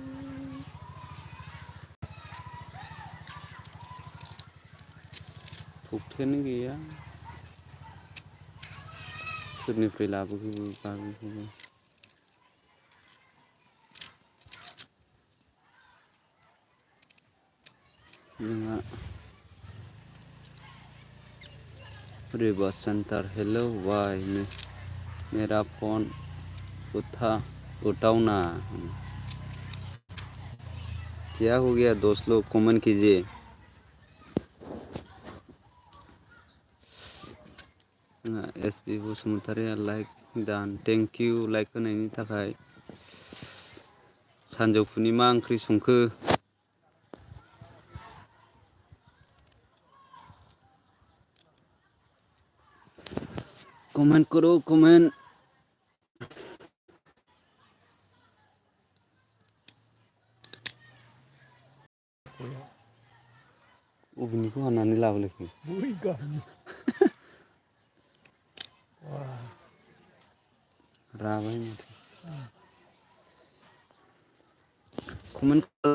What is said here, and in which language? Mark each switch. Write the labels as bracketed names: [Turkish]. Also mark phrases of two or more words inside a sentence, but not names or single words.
[Bodo] थौथेयानो गैया सोरनिफ्राय लाबोखो गाबोखौबो [Hindi] जोंहा रिवा सेंटर हेलो भाई मेरा फोन उठाओ ना क्या हो गया दोस्त लोग कमेंट कीजिए [Bodo] एसबी बसुमतारी लाइक दान [English] thank you [Bodo] लाइक होनायनि थाखाय सानजौफुनि मा ओंख्रि संखो [Hindi] कमेंट करो [Bodo] कमेंट अबेनिखौ हानानै लाबोलायखो बै गाहायनि राबाय माथो कमेंट